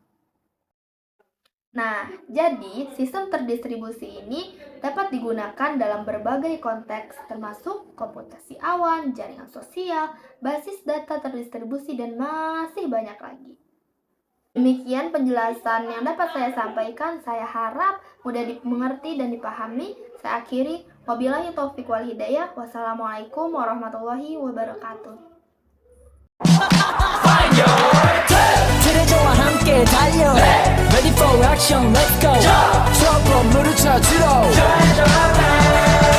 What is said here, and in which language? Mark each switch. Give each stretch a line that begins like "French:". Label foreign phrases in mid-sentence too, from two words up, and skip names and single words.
Indonesian: Nah, jadi sistem terdistribusi ini dapat digunakan dalam berbagai konteks termasuk komputasi awan, jaringan sosial, basis data terdistribusi, dan masih banyak lagi. Demikian penjelasan yang dapat saya sampaikan. Saya harap mudah dimengerti dan dipahami. Saya akhiri.
Arabic: وبالله التوفيق والهداية. والسلام عليكم ورحمة الله وبركاته.
Korean: 트레저와 함께 달려.
English: Ready for action, let's go.
Korean: 추억 건물을 찾으러.